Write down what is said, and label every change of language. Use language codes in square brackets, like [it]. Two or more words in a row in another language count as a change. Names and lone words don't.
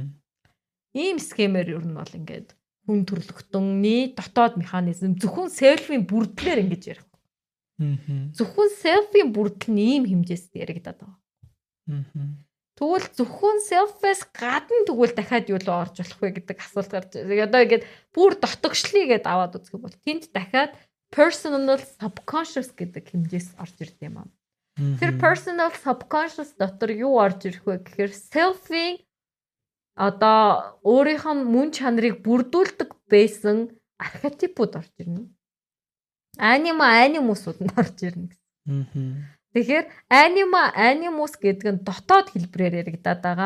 [mn] Ийм схемээр ер нь бол ингээд хүн төрлөختөний дотоод механизм зөвхөн self-ийн бүрдлээр ингэж ярих. Зөвхөн self-ийн бүрдэл нь ийм хэмжээст яригадаад байгаа. Тэгвэл зөвхөн self-ээс гадна тэгвэл дахиад юу руу орж болох вэ гэдэг асуулт гарч байна. Одоо ингэж бүр дотогшлыг гээд аваад үзэх бол тэнд дахиад [en] personal subconscious [mn] гэдэг хэмжээс орж ирд юм аа. Тэр [en] personal subconscious [mn] дотор юу орж ирэх вэ гэхээр self-ийн одоо өөрийнх нь мөн чанарыг бүрдүүлдэг байсан архетипууд орж ирнэ. Анимусууд нь орж ирнэ гэсэн. Тэгэхээр анимус гэдэг нь дотоод хэлбэрээр яригадаад байгаа.